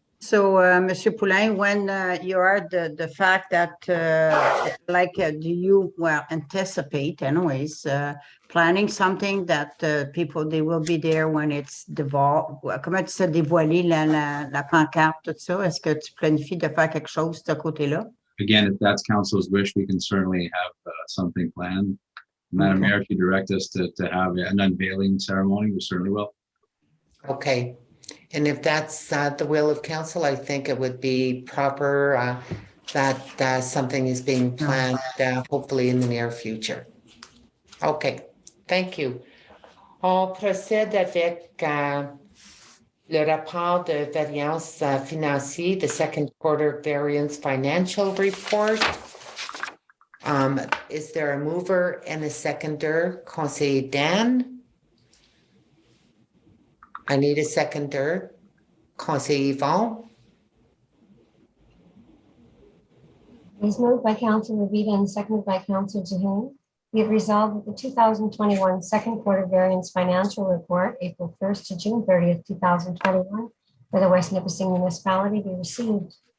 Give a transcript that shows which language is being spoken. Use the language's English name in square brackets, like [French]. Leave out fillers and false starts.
[English] So, Monsieur Poulin, when you are the fact that, do you, well, anticipate anyways, planning something that people, they will be there when it's [French] comment tu sais, dévoilé la pancarte, tout ça? Est-ce que tu planifies de faire quelque chose de ce côté-là? [English] Again, if that's council's wish, we can certainly have something planned. Madam Mayor, if you direct us to have an unveiling ceremony, we certainly will. Okay. And if that's the will of council, I think it would be proper that something is being planned, hopefully in the near future. Okay, thank you. [French] On procède avec le rapport de variance financier, [English] the second quarter variance financial report. Is there a mover and a seconder? [French] Conseiller Dan? [English] I need a seconder. Conseiller Yvon? It is moved by Councilor Revita and seconded by Councilor Jaheen. We have resolved that the 2021 second quarter variance financial report, April 1st to June 30th, 2021, for the West Nipissing municipality be received.